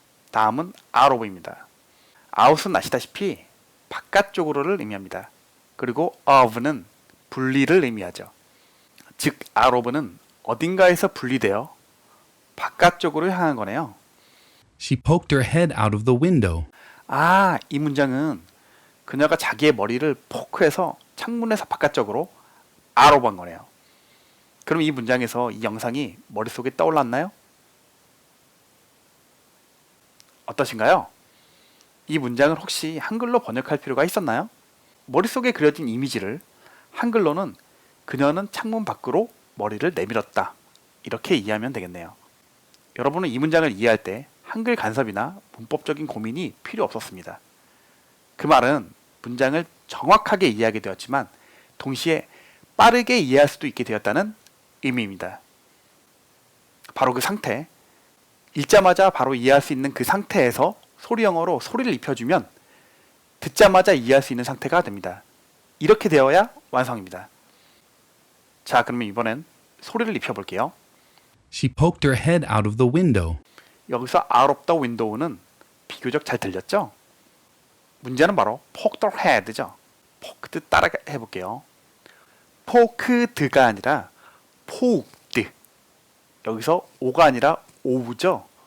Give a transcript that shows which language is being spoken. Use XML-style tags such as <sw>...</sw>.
<ko>다음은 out of입니다. out은 아시다시피 바깥쪽으로를 의미합니다. 그리고 of는 분리를 의미하죠. 즉 out of는 어딘가에서 분리되어 바깥쪽으로 향한 거네요.</ko> <en>She poked her head out of the window.</en> <ko>아, 이 문장은 그녀가 자기의 머리를 포크해서 창문에서 바깥쪽으로 out of 한 거네요. 그럼 이 문장에서 이 영상이 머릿속에 떠올랐나요? 어떠신가요? 이 문장을 혹시 한글로 번역할 필요가 있었나요? 머릿속에 그려진 이미지를 한글로는 그녀는 창문 밖으로 머리를 내밀었다. 이렇게 이해하면 되겠네요. 여러분은 이 문장을 이해할 때 한글 간섭이나 문법적인 고민이 필요 없었습니다. 그 말은 문장을 정확하게 이해하게 되었지만 동시에 빠르게 이해할 수도 있게 되었다는 의미입니다. 바로 그 상태, 읽자마자 바로 이해할 수 있는 그 상태에서 소리 영어로 소리를 입혀주면 듣자마자 이해할 수 있는 상태가 됩니다. 이렇게 되어야 완성입니다. 자, 그러면 이번엔 소리를 입혀볼게요.</ko> <en>She poked her head out of the window.</en> <ko>여기서</ko> <en>out of the window</en> <ko>는 비교적 잘 들렸죠? 문제는 바로</ko> <en>poked her head</en> <ko>죠. poked 따라 해볼게요. poked가 아니라 poked. 여기서 o가 아니라 o죠.</ko>